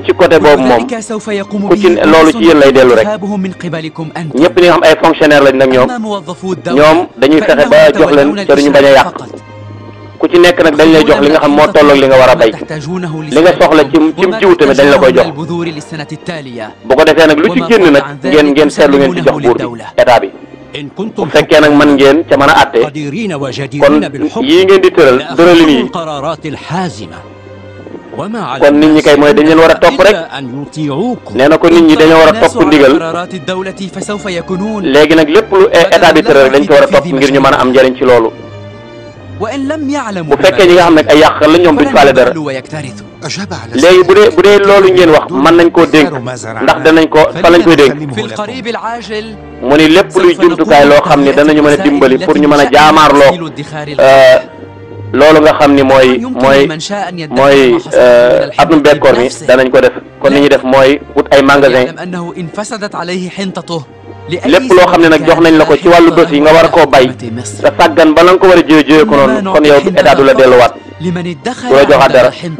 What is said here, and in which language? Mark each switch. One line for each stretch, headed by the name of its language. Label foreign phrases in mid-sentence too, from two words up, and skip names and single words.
Wolof: ci côté boobu moom ku ci loolu ci yéen lay dellu rek ñëpp ñi nga xam ay fonctionnaire lañ nag ñoom dañuy fexe ba jox leen te duñu bañ a yàq ku ci nekk nag dañ lay jox li nga xam moo tolloog li nga war a bay li nga soxla ci jiw tamit dañ la koy jox bu ko defee nag lu ci génn nag ngeen seetlu ngeen ci jox buur bi état bi bu fekkee nag man ngeen ca mën a àtte kon yii ngeen di tëralin yi kon nit ñi kay mooy dañ leen war a topp rek nee na ko nit ñi dañoo war a topp ndigal léegi nag lépp lu état bi tëral dañ ko war a topp ngir ñu mën a am njëriñ ci loolu
Arabic: وإن لم يعلموا
Wolof: bu fekkee ñi nga xam ne ay yàq la ñoom duñ faale dara
Arabic: ويكترثوا
Wolof: léegi bu dee loolu ngeen wax mën nañ koo dénk ndax danañ ko fan lañ koy dénk
Arabic: في القريب العاجل
Wolof: mu ni lépp luy jumtukaay loo xam ne danañu mën a dimbali pour ñu mën a jaamaarloo loolu nga xam ni mooy atum bekkoor mi danañ ko def kon ni ñuy def mooy wut ay magasin lépp loo xam ne nag jox nañ la ko ci wàllu dos yi nga war a koo bay sa sàggan ba la nga ko war a jiyee ko noonu kon yow état du la delluwaat du la joxaat dara